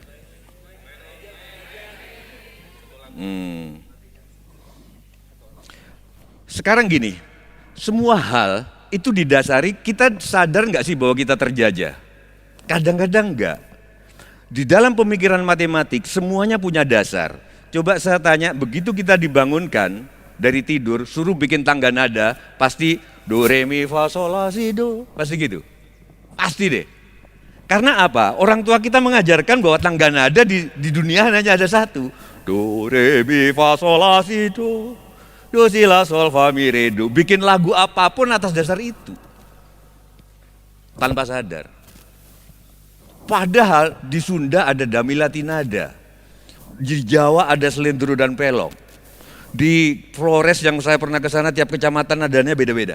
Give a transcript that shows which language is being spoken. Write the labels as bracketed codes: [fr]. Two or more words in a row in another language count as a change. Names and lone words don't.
[id] Sekarang gini, semua hal itu didasari kita sadar nggak sih bahwa kita terjajah? Kadang-kadang enggak. Di dalam pemikiran matematik semuanya punya dasar. Coba saya tanya, begitu kita dibangunkan dari tidur, suruh bikin tangga nada, pasti do re mi fa sol la si do, pasti gitu. Pasti deh. Karena apa? Orang tua kita mengajarkan bahwa tangga nada di dunia hanya ada satu. Do re mi fa sol la si do. Do si la sol fa mi re do. Bikin lagu apapun atas dasar itu. Tanpa sadar. Padahal di Sunda ada damilati nada. Di Jawa ada selendro dan pelong. Di Flores yang saya pernah ke sana, tiap kecamatan nadanya beda-beda.